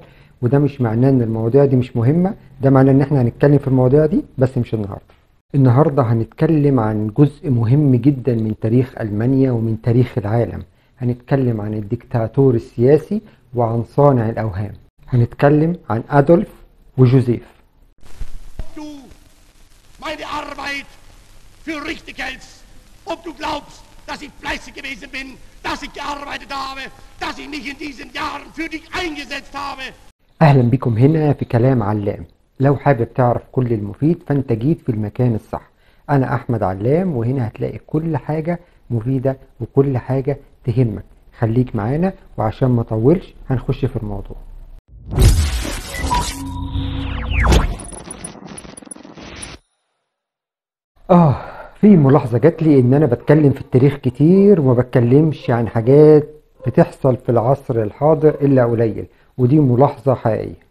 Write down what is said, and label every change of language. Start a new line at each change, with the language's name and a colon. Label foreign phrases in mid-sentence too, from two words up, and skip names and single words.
Arabic: وده مش معناه ان المواضيع دي مش مهمة، ده معناه ان احنا هنتكلم في المواضيع دي بس مش النهاردة هنتكلم عن جزء مهم جدا من تاريخ ألمانيا ومن تاريخ العالم. هنتكلم عن الدكتاتور السياسي وعن صانع الأوهام. هنتكلم عن أدولف وجوزيف.
German: Du meine Arbeit für richtig hältst, ob du glaubst, dass ich fleißig gewesen bin, dass ich gearbeitet habe, dass ich mich in diesen Jahren für dich eingesetzt habe.
Arabic: أهلا بكم هنا في كلام علام. لو حابب تعرف كل المفيد فأنت جيت في المكان الصح. أنا أحمد علام، وهنا هتلاقي كل حاجة مفيدة وكل حاجة تهمك. خليك معانا، وعشان ما طولش هنخش في الموضوع. في ملاحظة جات لي إن أنا بتكلم في التاريخ كتير وما بتكلمش عن حاجات بتحصل في العصر الحاضر إلا قليل، ودي ملاحظة حقيقية.